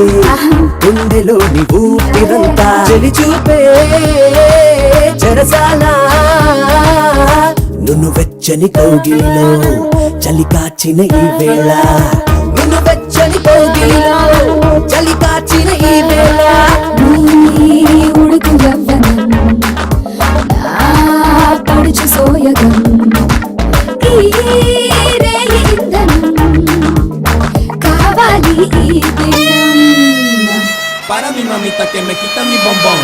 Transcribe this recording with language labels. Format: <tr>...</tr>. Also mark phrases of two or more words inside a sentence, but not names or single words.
<te>గుండెలోని ఊపిరంతా చెలి చూపే చెరసాలా నువ్వు వెచ్చని కౌగిలిలో చలి కాచిన ఈ వేళ నువ్వు వెచ్చని కౌగిలిలో చలి కాచిన ఈ వేళ ఉడుకు గవ్వనం నా పడుచు సోయగం కావాలి</te> <es>para mi mamita que me quita mi bombón</es>